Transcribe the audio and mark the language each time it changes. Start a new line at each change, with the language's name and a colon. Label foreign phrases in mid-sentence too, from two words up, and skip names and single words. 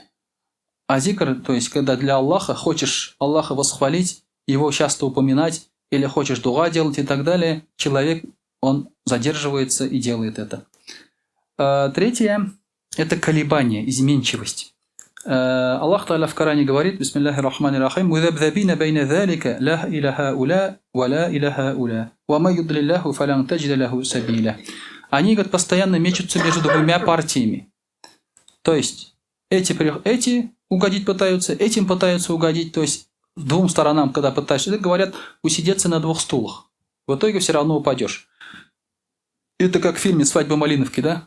Russian: А зикр, то есть когда для Аллаха, хочешь Аллаха восхвалить, его часто упоминать, или хочешь дуга делать и так далее, человек, он задерживается и делает это. Третье – это колебание, изменчивость. Аллах Тааля в Коране говорит,
Arabic: بسم الله الرحمن الرحيم, «مذبذبين بين ذلك لا إلى هؤلاء ولا إلى هؤلاء ومن يضلل الله فلن تجد له سبيلا».
Russian: Они, говорят, постоянно мечутся между двумя партиями. То есть, эти угодить пытаются, этим пытаются угодить, то есть, двум сторонам, когда пытаешься, говорят, усидеться на двух стулах. В итоге все равно упадешь. Это как в фильме «Свадьба Малиновки», да?